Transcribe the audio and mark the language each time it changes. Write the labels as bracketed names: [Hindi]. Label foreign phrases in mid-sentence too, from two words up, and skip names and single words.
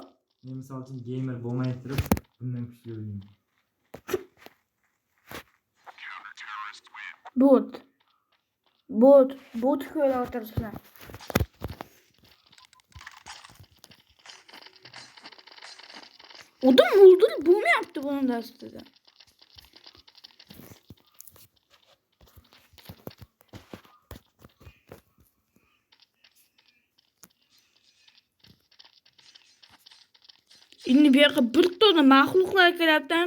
[Uzbek] Men misol uchun gamer bo'lmay turib bundan kuchli o'ynayman. Bot ko'rib o'tiribsan. [Turkish] Odam öldürüp bu mu yaptı bunu da aslında? Şimdi bir yaka bir tane [Uzbek] mahluklar kelyapti.